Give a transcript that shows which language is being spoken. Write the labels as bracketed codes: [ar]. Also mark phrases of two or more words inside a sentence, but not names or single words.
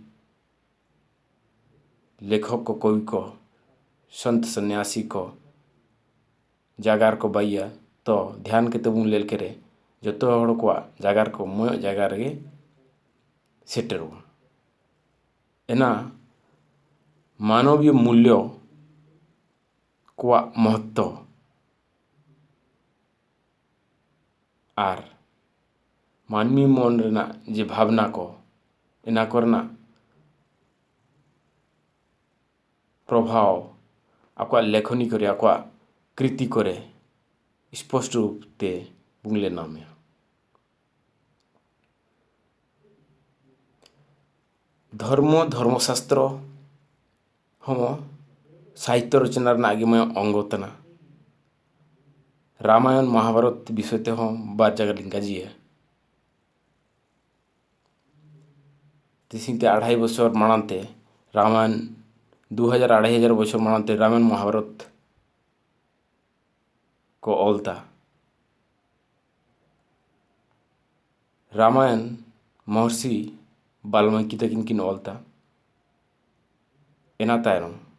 [sat] लेखक को, कवि को, संत सन्यासी को जागार को बाइया तो ध्यान के तबुन लेल करे जतो हड़ को जागार को मोय जागार गे सेटेरो एना मानवीय मूल्य को महत्व आर मानवी मन रेना जे भावना को एना करना प्रभाव आकवा लेखनी करे आकवा कृति करे स्पष्ट रूप ते बुंगले नामे धर्मशास्त्र हम साहित्य रचना आगे अंगतना रामायण महाभारत विषयते हम बार जगह लिंगाजिए तिसिंगते 2.5 बछर मानते रामायण 2,000-2,500 बछर मानते रामायण महाभारत को ओलता रामायण महर्षि वाल्मीकि तकिन किन ओलता एना तायरम